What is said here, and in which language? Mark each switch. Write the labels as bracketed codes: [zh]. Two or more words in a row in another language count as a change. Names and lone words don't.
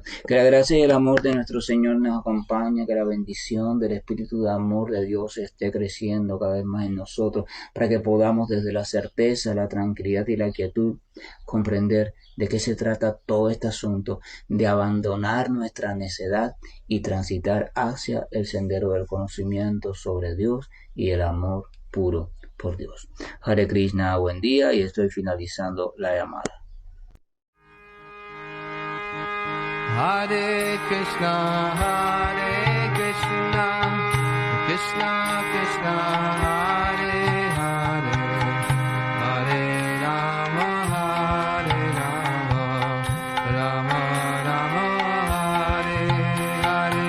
[es] Que la gracia y el amor de nuestro Señor nos acompañe, que la bendición del Espíritu de amor de Dios esté creciendo cada vez más en nosotros, para que podamos desde la certeza, la tranquilidad y la quietud comprender de qué se trata todo este asunto, de abandonar nuestra necedad y transitar hacia el sendero del conocimiento sobre Dios y el amor puro por Dios. Hare Krishna, buen día, y estoy finalizando la llamada. Hare Krishna, Krishna Krishna, Hare Hare, Hare Rama, Rama Rama, Hare Hare.